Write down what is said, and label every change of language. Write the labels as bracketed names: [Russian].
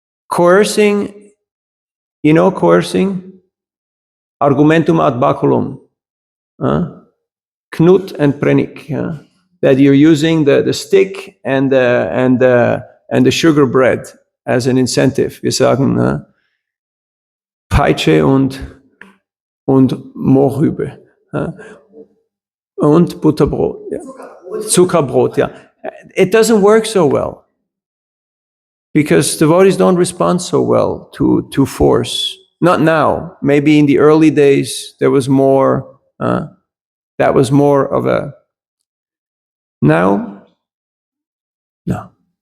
[English] Coercing, coercing, argumentum ad baculum, Knut and Prenik, that you're using the stick and the sugar bread as an incentive. [German] Wir sagen Peitsche und Mohrrübe und Butterbrot, ja. Zuckerbrot, yeah. [English] It doesn't work so well because devotees don't respond so well to force. Not now. Maybe in the early days there was more. That was more of a. Now, no.